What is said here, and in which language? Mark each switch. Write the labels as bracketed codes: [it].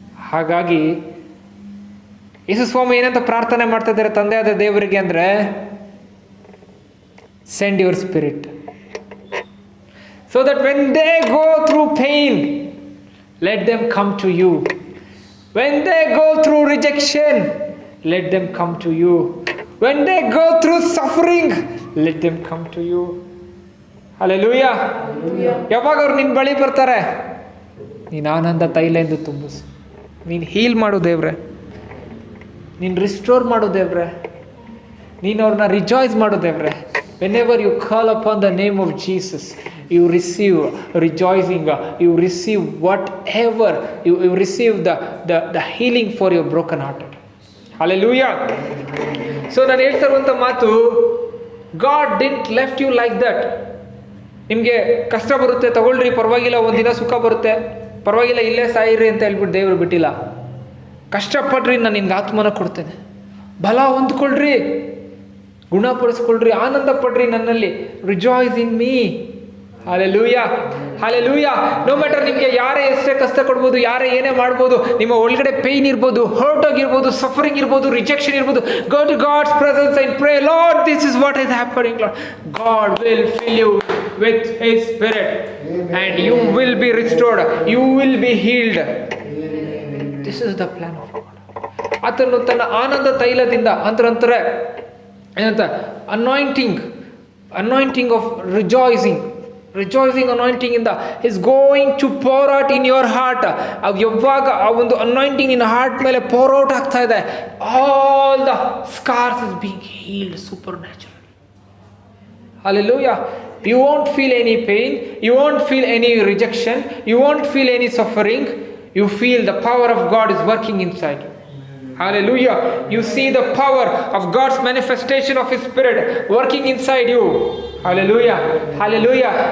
[kn] ಹಾಗಾಗಿ ಯೇಸು ಸ್ವಾಮಿ ಏನಂತ ಪ್ರಾರ್ಥನೆ ಮಾಡ್ತಾ ಇದ್ದಾರೆ ತಂದೆಯಾದ ದೇವರಿಗೆ ಅಂದರೆ, [en] send your spirit so that when they go through pain, let them come to you. When they go through rejection, let them come to you. When they go through suffering, let them come to you. Hallelujah. [kn] ಯಾವಾಗ ಅವ್ರು ನಿನ್ನ ಬಳಿ ಬರ್ತಾರೆ, ನೀನು ಆನಂದ ತೈಲ ಎಂದು ತುಂಬಿಸು. ನೀನು heal ಮಾಡು ದೇವ್ರೆ, ನೀನು ರಿಸ್ಟೋರ್ ಮಾಡು ದೇವ್ರೆ, ನೀನು ಅವ್ರನ್ನ ರಿಜಾಯ್ಸ್ ಮಾಡು ದೇವ್ರೆ. [en] Whenever you call upon the name of Jesus, you receive rejoicing, you receive whatever, you receive the healing for your broken hearted. Hallelujah. So [kn] ನಾನು ಹೇಳ್ತಾ ಇರುವಂಥ ಮಾತು, [en] God didn't left you like that. [kn] ನಿಮಗೆ ಕಷ್ಟ ಬರುತ್ತೆ, ತಗೊಳ್ರಿ, ಪರವಾಗಿಲ್ಲ, ಒಂದಿನ ಸುಖ ಬರುತ್ತೆ, ಪರವಾಗಿಲ್ಲ, ಇಲ್ಲೇ ಸಾಯಿರಿ ಅಂತ ಹೇಳ್ಬಿಟ್ಟು ದೇವರು ಬಿಟ್ಟಿಲ್ಲ. ಕಷ್ಟಪಡ್ರಿ, ನಾನು ನಿಮ್ಗೆ ಆತ್ಮನ ಕೊಡ್ತೇನೆ, ಬಲ ಹೊಂದ್ಕೊಳ್ರಿ, ಗುಣಪಡಿಸ್ಕೊಳ್ರಿ, ಆನಂದ ಪಡ್ರಿ ನನ್ನಲ್ಲಿ. [en] Rejoice in me. [kn] Hallelujah, hallelujah. [en] no matter [kn] ನಿಮಗೆ ಯಾರೇ ಎಷ್ಟೇ ಕಷ್ಟ ಕೊಡ್ಬೋದು, ಯಾರೇ ಏನೇ ಮಾಡ್ಬೋದು, ನಿಮ್ಮ ಒಳಗಡೆ ಪೇಯ್ನ್ ಇರ್ಬೋದು, ಹರ್ಟ್ ಆಗಿರ್ಬೋದು, ಸಫರಿಂಗ್ ಇರ್ಬೋದು, ರಿಜೆಕ್ಷನ್ ಇರ್ಬೋದು, [en] Go to God's presence and pray, Lord this is what is happening, Lord. God will fill you with his spirit and you will be restored, you will be healed. This is the plan of God. [kn] ಆತನು ತನ್ನ ಆನಂದ ತೈಲದಿಂದ ಅಂತರಂತಾರೆ ಏನಂತ, [en] Anointing of rejoicing anointing ಇಂದ is going to pour out in your heart. [kn] ಯಾವಾಗ ಆ ಒಂದು anointing ನಿನ್ನ heart ಮೇಲೆ ಪೋರ್ ಔಟ್ ಆಗ್ತಾ ಇದೆ, [en] All the scars is being healed supernatural. Hallelujah. You won't feel any pain, you won't feel any rejection, you won't feel any suffering. You feel the power of God is working inside you. Hallelujah. You see the power of God's manifestation of His Spirit working inside you. Hallelujah. Hallelujah.